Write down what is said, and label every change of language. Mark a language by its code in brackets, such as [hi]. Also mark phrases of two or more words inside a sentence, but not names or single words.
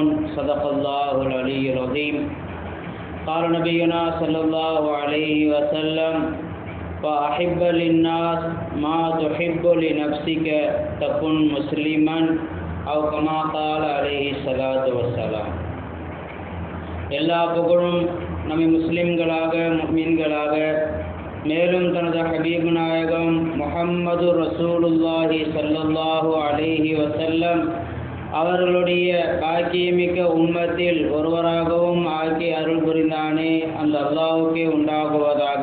[ar] صدق الله العلي العظيم. قال نبينا صلى الله عليه وسلم: فأحب للناس ما تحب لنفسك تكن مسلما أو كما قال عليه الصلاة والسلام. [ta] எல்லா புகழும் நம்மை முஸ்லிம்களாக முஃமின்களாக மேலும் தனது ஹபீப் நாயகம் முஹம்மது [ar] رسول الله صلى الله عليه وسلم [ta] அவர்களுடைய பாக்கியமிக்க உம்மத்தில் ஒருவராகவும் ஆக்கி அருள் புரிந்தானே அந்த அல்லாஹ்வுக்கே உண்டாகுவதாக.